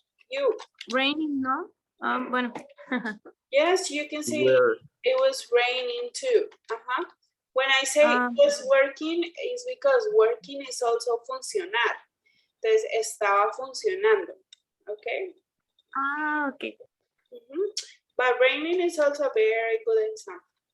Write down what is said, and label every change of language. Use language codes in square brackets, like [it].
[en] You. Raining, no? Bueno. Yes, you can say Were. it was raining too. When I say it Ah. was working, it's because working is also funcionar. [es] Entonces, estaba funcionando. [en] Okay? Okay. But raining is also a very good example.